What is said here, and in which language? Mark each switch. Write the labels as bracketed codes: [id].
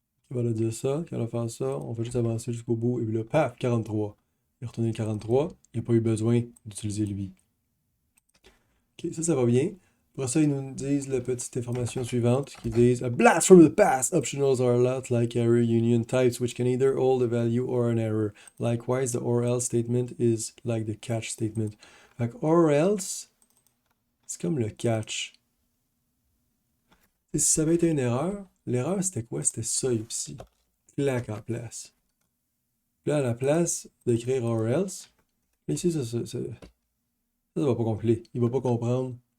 [fr] Il va le dire ça, quand on va faire ça, on va juste avancer jusqu'au bout, et puis là, paf, 43. Il a retourné 43, il n'a pas eu besoin d'utiliser lui. Ok, ça va bien. Après ça, ils nous disent la petite information suivante qui disent [en] A blast from the past! Optionals are a lot like error union types, which can either hold a value or an error. Likewise, the or else statement is like the catch statement. [fr] Fait que or else, c'est comme le catch. Et si ça avait été une erreur, l'erreur c'était quoi? C'était ça ici. Clac en place. Là, à la place d'écrire or else, ici, ça va pas compiler. Il va pas comprendre.